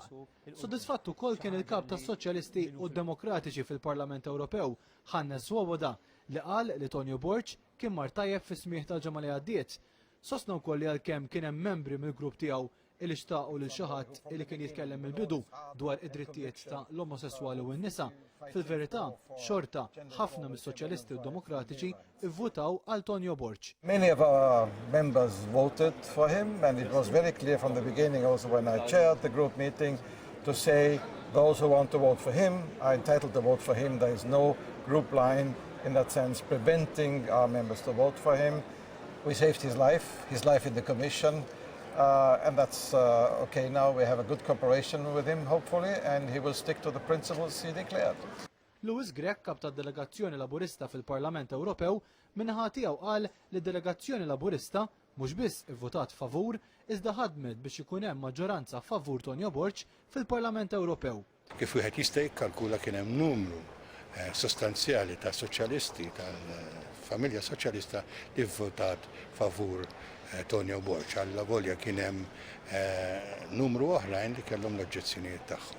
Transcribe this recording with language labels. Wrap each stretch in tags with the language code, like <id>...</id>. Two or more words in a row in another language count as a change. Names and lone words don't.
<mt>Sodisfatt ukoll kien il-kap tas-Soċjalisti u Demokratiċi fil-Parlament Ewropew, Swoboda, li qal li Tonio Borg kien mar tajjeb fis-smieħ tal-ġimgħa li għaddiet. Sostna wkoll li għalkemm kien hemm membri mill-grupp tiegħu li xtaqu lil xi ħadd li kien jitkellem mill-bidu dwar id-drittijiet ta' l-omosessuali u n-nisa. Fil-verità, xorta ħafna mis-Soċjalisti u Demokratiċi ivvutaw għal Tonio Borg.</mt> <en>Many of our members voted for him, and it was very clear from the beginning also when I chaired the group meeting to say those who want to vote for him are entitled to vote for him. There is no group line in that sense preventing our members to vote for him. We saved his life in the Commission. And that's okay now. We have a good cooperation with him, hopefully, and he will stick to the principles he declared.</en> <mt>Louis Grech, kap tad-delegazzjoni Laburista fil-Parlament Ewropew, minnaħa tiegħu qal li d-delegazzjoni Laburista mhux biss ivvutat favur, iżda ħadmet biex ikun hemm maġġoranza favur Tonio Borg fil-Parlament Ewropew. Kif wieħed jista' jikkalkula kien hemm numru sostanzjali ta' soċjalisti tal-familja soċjalista li vvotat favur Tonio Borg, għalla volja kien hemm numru oħrajn li kellhom l-oġġezzjonijiet tagħhom.</mt>